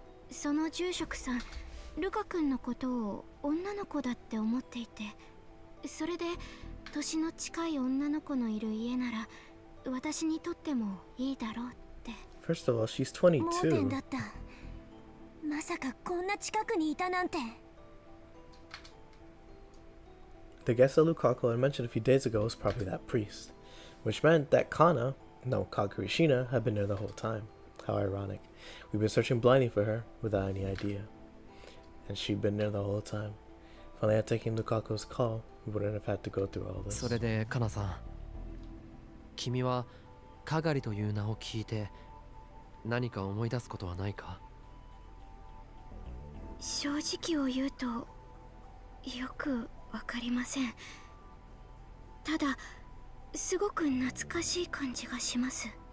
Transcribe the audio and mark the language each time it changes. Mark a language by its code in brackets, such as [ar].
[ja] その住職さん、ルカ君のことを女の子だって思っていて、それで年の近い女の子のいる家なら私にとってもいいだろうって。 [en] First of all, she's [ja] 盲点だ [en] 22. [ja] った。まさかこんな近くにいたなんて。 [en] The guest that Lukaku had mentioned a few days ago was probably that priest, which meant that Kagari Shina, had been there the whole time. How ironic. We've been searching blindly for her, without any idea. And she'd been there the whole time. If only I had taken Lukaku's call, we wouldn't have had to go through all this. [ja] それでカナさん、君はカガリという名を聞いて何か思い出すことはないか？正直を言うとよくわかりません。ただすごく懐かしい感じがします。